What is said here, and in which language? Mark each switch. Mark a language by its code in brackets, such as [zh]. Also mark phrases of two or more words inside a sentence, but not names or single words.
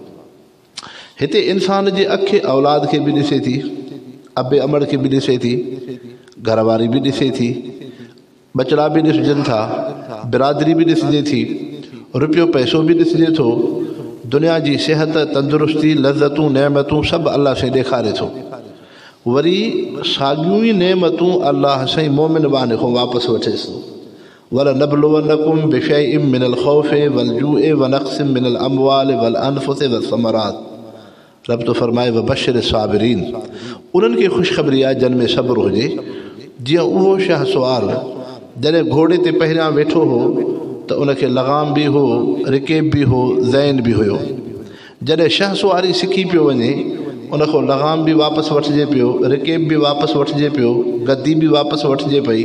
[sd] हिते इंसान जे अखे औलाद खे बि ॾिसे थी, अबे अमड़ खे बि ॾिसे थी, घरवारी बि ॾिसे थी, बचड़ा बि ॾिसजनि था, बिरादरी बि ॾिसजे थी, रुपयो पैसो बि ॾिसजे थो, दुनिया जी सिहत तंदुरुस्ती लज़तूं नेमतूं सभु अलाह साईं ॾेखारे थो। वरी साॻियूं ई नेमतूं अलाह साईं मोमिन बाने खां वापसि वठेसि थो। [ar] ولنبلونكم بشيء من الخوف والجوع ونقص من الأموال والأنفس والثمرات. [sd] रब तो फरमाए [ar] وبشر الصابرين, [sd] उन्हनि खे ख़ुशख़बरी आहे जिन में सब्र हुजे। जीअं उहो शाह सुवार जॾहिं घोड़े ते पहिरियां वेठो हो त उनखे लगाम बि हो, रिकेब बि हो, ज़ैन बि हुयो। जॾहिं शाह सुवारी सिखी पियो वञे, उनखां लगाम बि वापसि वठिजे पियो, रिकेब बि वापसि वठिजे पियो, गद्दी बि वापसि वठिजे पई।